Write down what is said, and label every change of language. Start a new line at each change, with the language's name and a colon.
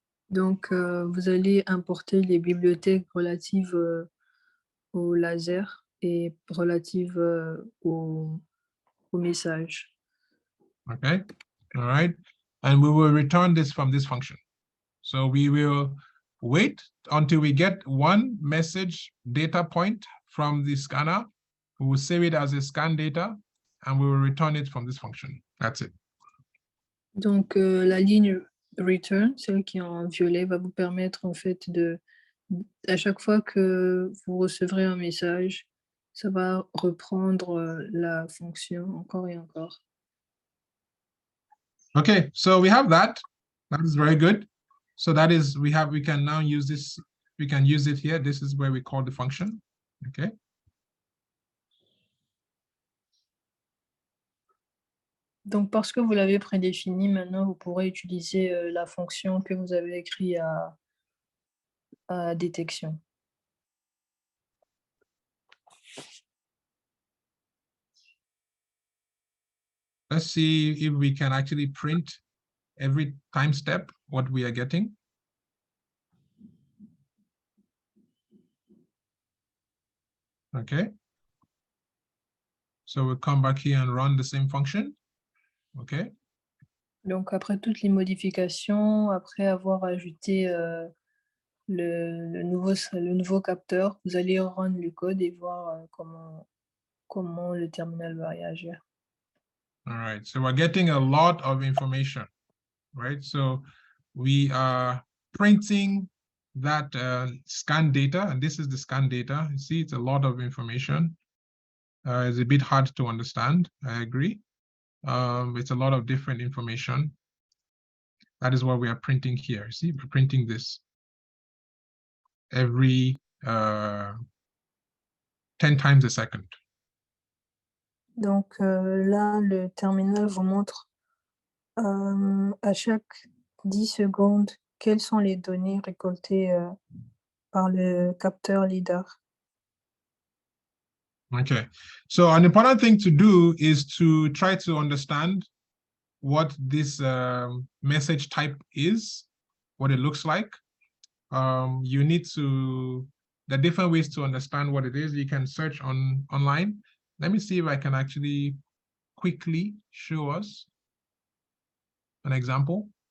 French: Donc, vous allez importer les bibliothèques relatives au laser et relatives au message.
English: Okay, all right. And we will return this from this function. So we will wait until we get one message data point from the scanner. We will save it as a scan data and we will return it from this function. That's it.
French: Donc, la ligne return, celle qui est en violet, va vous permettre en fait à chaque fois que vous recevrez un message, ça va reprendre la fonction encore et encore.
English: Okay, so we have that. That is very good. So that is, we can now use this, we can use it here. This is where we call the function, okay?
French: Donc, parce que vous l'avez prédéfini, maintenant, vous pourrez utiliser la fonction que vous avez écrite à détection.
English: Let's see if we can actually print every time step what we are getting. Okay. So we'll come back here and run the same function. Okay.
French: Donc, après toutes les modifications, après avoir ajouté le nouveau capteur, vous allez run le code et voir comment le terminal va réagir.
English: All right, so we're getting a lot of information, right? So we are printing that scan data, and this is the scan data. You see, it's a lot of information. It's a bit hard to understand, I agree. It's a lot of different information. That is what we are printing here. See, we're printing this every 10 times a second.
French: Donc là, le terminal vous montre à chaque 10 secondes quelles sont les données récoltées par le capteur LiDAR.
English: Okay, so an important thing to do is to try to understand what this message type is, what it looks like. You need to, there are different ways to understand what it is. You can search online. Let me see if I can actually quickly show us an example.